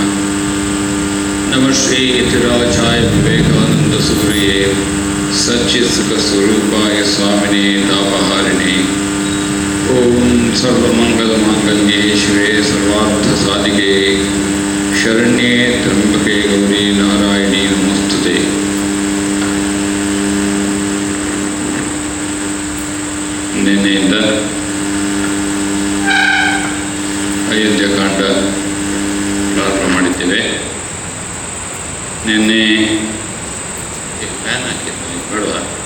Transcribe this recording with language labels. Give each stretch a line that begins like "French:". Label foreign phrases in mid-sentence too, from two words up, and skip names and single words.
Sanskrit: नमः श्री यतिराजाय विवेकानन्दसूर्ये सच्चित्सुखस्वरूपाय स्वामिने तापहारिणे। ओम सर्वमंगलमांगल्ये शिवे सर्वार्थसाधिके शरण्ये त्र्यंबके गौरी नारायणी नमोस्तुते।
Kannada: ನಿನ್ನೆಯಿಂದ ಅಯೋಧ್ಯಕಾಂಡ ಪ್ರಾರಂಭ ಮಾಡಿದ್ದೇವೆ. ನಿನ್ನೆ ಫ್ಯಾನ್ ಹಾಕಿದ್ದು ಬೇಡವಾ?